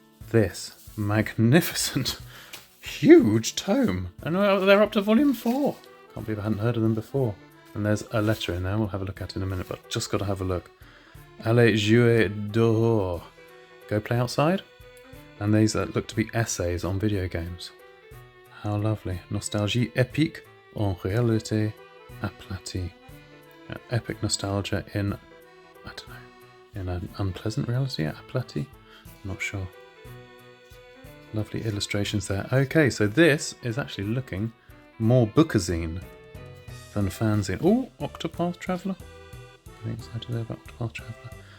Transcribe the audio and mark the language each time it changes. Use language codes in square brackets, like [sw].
[en] This magnificent, huge tome. And they're up to volume 4. Can't believe I hadn't heard of them before. And there's a letter in there, we'll have a look at it in a minute, but just got to have a look. Allez Jouer Dehors. Go play outside. And these look to be essays on video games. How lovely. [fr] Nostalgie épique en réalité aplatie. [en] Epic nostalgia in, I don't know, in an unpleasant reality, aplatie? I'm not sure. Lovely illustrations there. Okay, so this is actually looking more bookazine than fanzine. Oh, Octopath Traveler. Getting excited there about Octopath Traveler.